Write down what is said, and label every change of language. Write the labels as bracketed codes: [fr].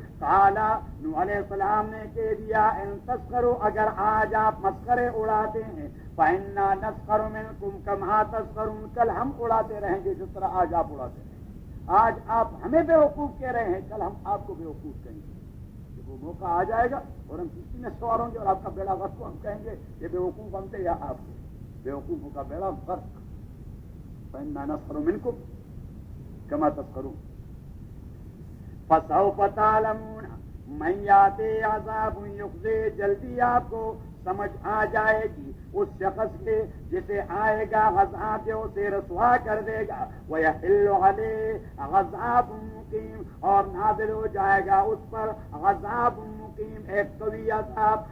[ur] قَالَ، نوح علیہ السلام نے کہہ دیا، [ar] ان تسخروا، [ur] اگر آج آپ مسخرے اڑاتے ہیں، [ar] فَإِنَّا نَسْخَرُ مِنْكُمْ كَمَا تَسْخَرُونَ، [ur] کل ہم اڑاتے رہیں گے جس طرح آج آپ اڑاتے رہیں. آج آپ ہمیں بیوقوف کہہ رہے ہیں، کل ہم آپ کو بیوقوف کہیں گے. وہ موقع آ جائے گا اور ہم کشتی میں سوار ہوں گے اور آپ کا بیڑا غرق، ہم کہیں گے یہ بیوقوف ہم تھے یا آپ کے، بیوقوفوں کا بیڑا غرق. [ar] فإنا نسخر منكم كما تسخرون. فسوف تعلمون من يأتي عذاب يخزيه، [ur] جلدی آپ کو سمجھ آ جائے گی اس شخص کے جسے آئے گا عذاب جو اسے رسوا کر دے گا. [ar] وَيَحِلُّ عَلَيْهِ عَذَابٌ مُقِيمٌ، [ur] اور نازل ہو جائے گا اس پر عذاب مقیم، ایک قوی عذاب.